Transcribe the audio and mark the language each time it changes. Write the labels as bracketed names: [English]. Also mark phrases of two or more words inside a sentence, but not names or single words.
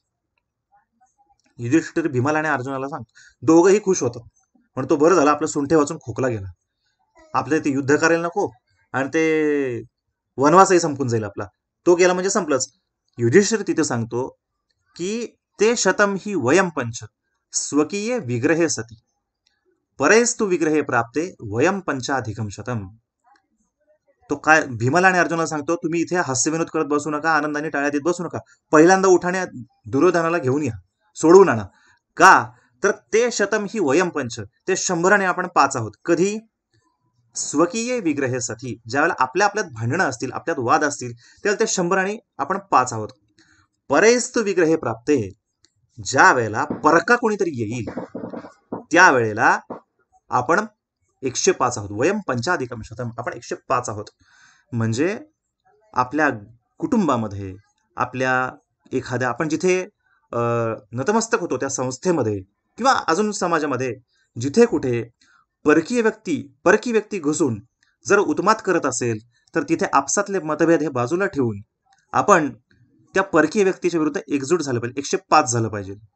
[Marathi] युधिष्ठिर भीमाला आणि अर्जुनाला सांगतो. दोघंही खुश होतात, म्हणतो बरं झालं आपलं सुंठे वाचून खोकला गेला, आपले ते युद्ध करायला नको आणि ते वनवासही संपून जाईल आपला, तो गेला म्हणजे संपलंच. युधिष्ठिर तिथे सांगतो की [Sanskrit] ते शतम ही वयम पंच स्वकीय विग्रहे सती परेस्तु विग्रहे प्राप्ते वयम पंचाधिकम शतम. [Marathi] तो काय भीमाला आणि अर्जुनाला सांगतो, तुम्ही इथे हास्यविनोद करत बसू नका, आनंदाने टाळ्या देत बसू नका, पहिल्यांदा उठाने दुर्योधनाला घेऊन या, सोडवून आणा. का तर [Sanskrit] ते शतम ही वयम पंच, [Marathi] ते 100 आपण 5 आहोत. कधी [Sanskrit] स्वकीय विग्रहे सती, [Marathi] ज्यावेळेला आपल्यात भांडणं असतील, आपल्यात वाद असतील त्यावेळेला ते 100 आपण 5 आहोत. [Sanskrit] परेस्तु विग्रहे प्राप्ते, [Marathi] ज्या वेळेला परका कोणीतरी येईल त्यावेळेला आपण 105 आहोत. [Sanskrit] वयम पंचाधिकम शतम, [Marathi] आपण 105 आहोत. म्हणजे आपल्या कुटुंबामध्ये, आपल्या एखाद्या आपण जिथे नतमस्तक होतो त्या संस्थेमध्ये किंवा अजून समाजामध्ये जिथे कुठे परकीय व्यक्ती घुसून जर उत्मात करत असेल तर तिथे आपसातले मतभेद हे बाजूला ठेवून आपण त्या परकीय व्यक्तीच्या विरुद्ध एकजूट झालं पाहिजे, 105 झालं पाहिजे.